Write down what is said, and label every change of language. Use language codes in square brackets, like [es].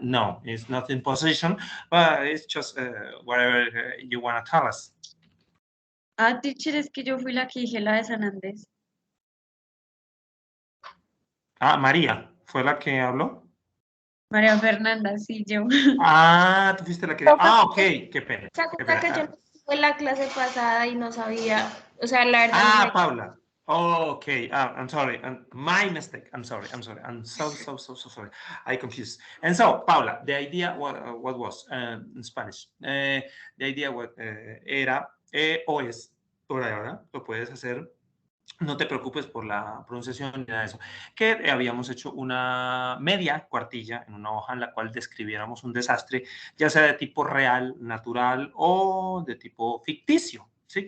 [en] No, it's not in position, but it's just whatever you want to tell us. [es] Teacher, es que yo fui la que dije la de San Andrés. María, ¿fue la que habló? María Fernanda, sí, yo. Tú fuiste la que... ok, qué pena. ¿Se acuerda que yo no estuve en la clase pasada y no sabía? O sea, la verdad no me... [en] Paula. Okay, I'm sorry. My mistake. I'm sorry. I'm so sorry. I confused. And so, Paula, the idea, what was in Spanish? The idea [es] era, o es, por ahora, lo puedes hacer. No te preocupes por la pronunciación ni nada de eso. Que habíamos hecho una media cuartilla en una hoja en la cual describiéramos un desastre, ya sea de tipo real, natural o de tipo ficticio. ¿Sí?